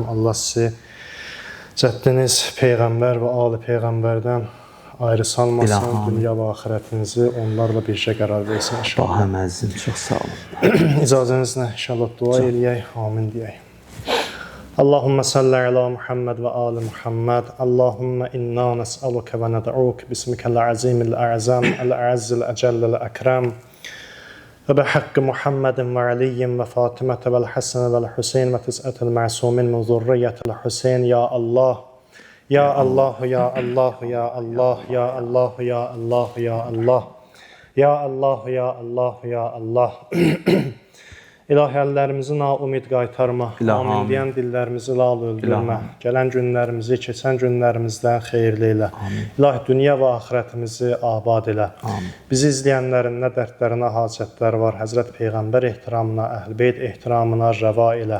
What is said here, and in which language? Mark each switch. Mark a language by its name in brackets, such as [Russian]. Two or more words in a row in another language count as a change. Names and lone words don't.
[Azerbaijani] Allah sizi cəddiniz Peyğəmbər və ali Peyğəmbərdən ayrı salmasın. İlaham. Dünya və axirətinizi onlarla bircə qərar versin inşallah. Bahəm əzizim, çox sağ olun. İcazənizlə inşallah dua eləyək. Amin deyək. [Arabic] اللهم صل على محمد وآل محمد. اللهم إنا نسألك وندعوك باسمك العظيم الأعظم الأعز الأجل الأكرم. وبحق محمد وعلي وفاطمة والحسن والحسين وتسعة المعصومين من ذرية الحسين. يا الله، يا الله، يا الله، يا الله، يا الله، يا الله، يا الله. يا الله، يا الله، يا الله. [Azerbaijani] İlahi əllərimizi naumid qaytarma, İlahi, amin deyən dillərimizi lal öldürmə, gələn günlərimizi, keçən günlərimizdən xeyirli elə. İlahi, dünya və axirətimizi abad elə. Bizi izləyənlərin nə dərdlərinə, hacətlər var, Həzrət Peyğəmbər ehtiramına, Əhl-Beyt ehtiramına rəva elə.